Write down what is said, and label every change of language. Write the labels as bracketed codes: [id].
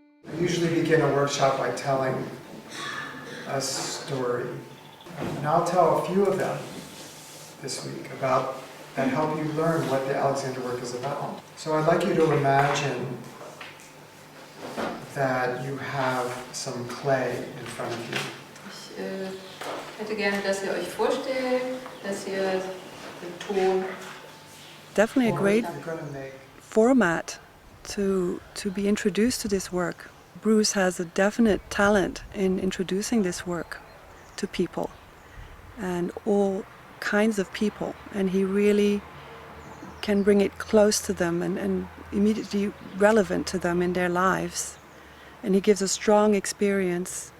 [en] I usually begin a workshop by telling a story. And I'll tell a few of them this week about that help you learn what the Alexander work is about. So I'd like you to imagine that you have some clay in front of you. [de] Ich hätte gerne, dass ihr euch vorstellt, dass ihr den Ton. [en] Definitely a great format to be introduced to this work. Bruce has a definite talent in introducing this work to people, and all kinds of people, and he really can bring it close to them and immediately relevant to them in their lives, and he gives a strong experience.